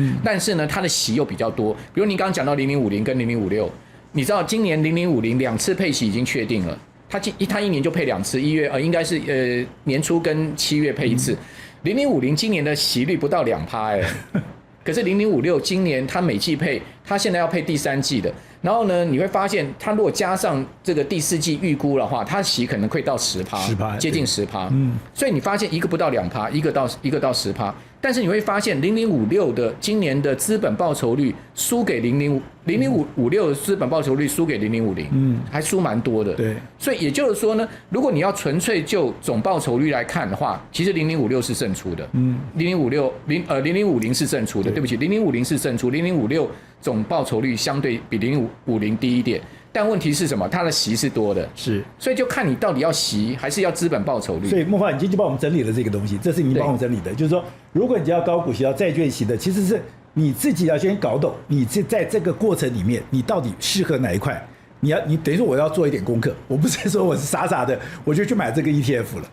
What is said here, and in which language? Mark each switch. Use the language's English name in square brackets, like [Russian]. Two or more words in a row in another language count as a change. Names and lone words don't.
[Chinese] 但是呢，它的息又比較多。比如你剛剛講到0050跟0056，你知道今年00502次配息已經確定了，它一年就配2次，1月應該是年初跟7月配1次。0050今年的息率不到2%可是0056今年它每季配，它現在要配第3季的。然後呢，你會發現它如果加上這個第四季預估的話，它息可能會到10%，接近10%。所以你發現一個不到2%，一個到10%。但是你會發現0056的今年的資本報酬率輸給0056的資本報酬率輸給0050，還輸蠻多的。對，所以也就是說呢，如果你要純粹就總報酬率來看的話，其實0056是勝出的。0050是勝出的，對不起，0050是勝出，0056總報酬率相對比0050低一點。但問題是什麼？它的息是多的，是，所以就看你到底要息還是要資本報酬率。所以孟華，你今天就幫我們整理了這個東西，這是你幫我們整理的，就是說，如果你要高股息、要債券息的，其實是你自己要先搞懂，你在這個過程裡面，你到底適合哪一塊？你等於說我要做一點功課，我不是說我是傻傻的我就去買這個 ETF 了。